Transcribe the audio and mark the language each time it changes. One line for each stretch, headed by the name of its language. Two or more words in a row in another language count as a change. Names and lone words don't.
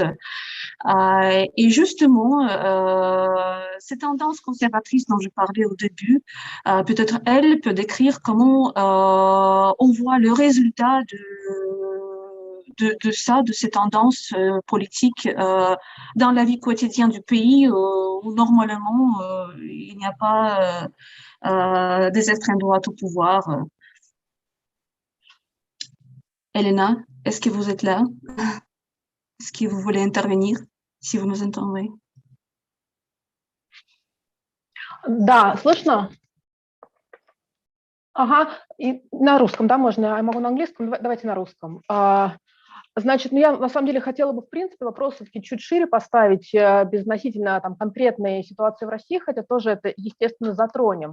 French: Et justement, ces tendances conservatrices dont je parlais au début, peut-être elle peut décrire comment on voit le résultat de ça, de ces tendances politiques dans la vie quotidienne du pays où normalement il n'y a pas des extrêmes droites au pouvoir. Elena, est-ce que vous êtes là? Est-ce que vous voulez intervenir, si vous nous entendez?
Russian: Да, слышно? Ага, и на русском, да, можно? Я могу на английском, давайте на русском. Значит, ну я на самом деле хотела бы, в принципе, вопрос все-таки чуть шире поставить, безотносительно там конкретной ситуации в России, хотя тоже это, естественно, затронем.